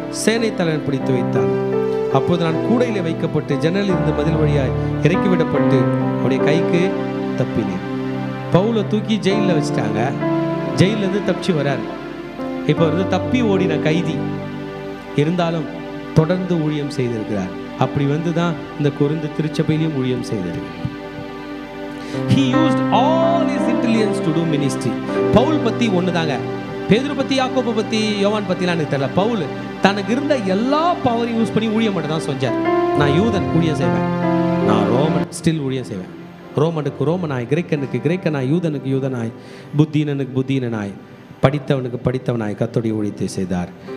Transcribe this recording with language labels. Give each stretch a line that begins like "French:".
Tamil: சேனை தலைவன் பிடித்து வைத்தார். அப்போது நான் கூடையிலே வைக்கப்பட்டு ஜன்னலில் இருந்து மதில் வழியாய் இறக்கிவிடப்பட்டு அவருடைய கைக்கு தப்பினேன். பவுலை தூக்கி ஜெயிலில் வச்சுட்டாங்க. ஜெயிலிருந்து தப்பிச்சு வரார். இப்போ வந்து தப்பி ஓடின கைதி, இருந்தாலும் தொடர்ந்து ஊழியம் செய்திருக்கிறார். அப்படி வந்து தான் இந்த கொரிந்து திருச்சபையிலையும் ஊழியம் செய்திருக்கிறார்.
English: He used all his intelligence to do ministry.
Tamil: Pavul பற்றி ஒன்று தாங்க, பேதுரு பற்றி, யாக்கோபு பற்றி, யோவான் பற்றிலாம் எனக்கு தெரியல. பவுல் தனக்கு இருந்த எல்லா பவரையும் யூஸ் பண்ணி ஊழியம் மட்டும் தான் செஞ்சார். நான் யூதன் ஊழியம் செய்வேன், நான் ரோமன் ஸ்டில் ஊழியம் செய்வேன், ரோமனுக்கு ரோமனாய், கிரேக்கனுக்கு கிரேக்கனாய், யூதனுக்கு யூதனாய், புத்தீனனுக்கு புத்தீனனாய், படித்தவனுக்கு படித்தவனாய் கர்த்தருடைய ஊழியத்தை செய்தார்.